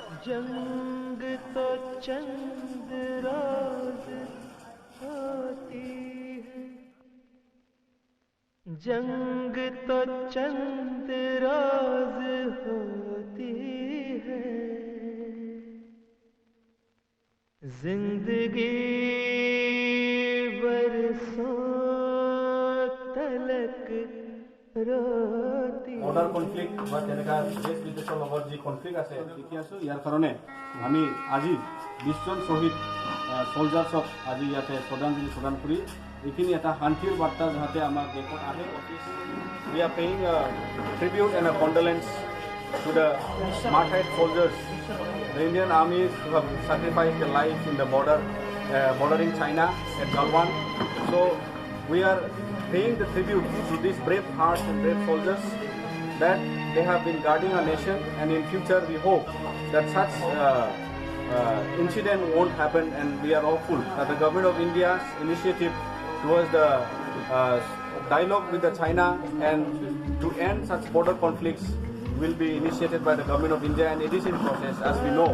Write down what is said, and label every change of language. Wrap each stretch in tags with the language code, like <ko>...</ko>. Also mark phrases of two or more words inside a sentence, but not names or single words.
<hi>जंग तो चंद रोज होती है, जंग तो चंद रोज होती है, जिंदगी बरसों तलक रोती।</hi> <as>বৰ্ডাৰ কনফ্লিক্ট বা তেনেকুৱা দেশ বিদেশৰ লগত যি কনফ্লিক্ট আছে দেখি আছোঁ। ইয়াৰ কাৰণে আমি আজি 20 জন শ্বহীদ ছলজাৰ্ছক আজি ইয়াতে শ্ৰদ্ধাঞ্জলি প্ৰদান কৰি এইখিনি এটা শান্তিৰ বাৰ্তা যাতে আমাৰ দেশত আহে।</as> <en>We are paying a tribute and a condolence to the martyred soldiers, the Indian armies who have sacrificed their lives in the bordering China at Galwan. So we are paying the tribute to these brave hearts and brave soldiers that they have been guarding our nation, and in future we hope that such incident won't happen, and we are hopeful that the government of India's initiative towards the dialogue with the China and to end such border conflicts will be initiated by the government of India, and it is in process as we know.</en>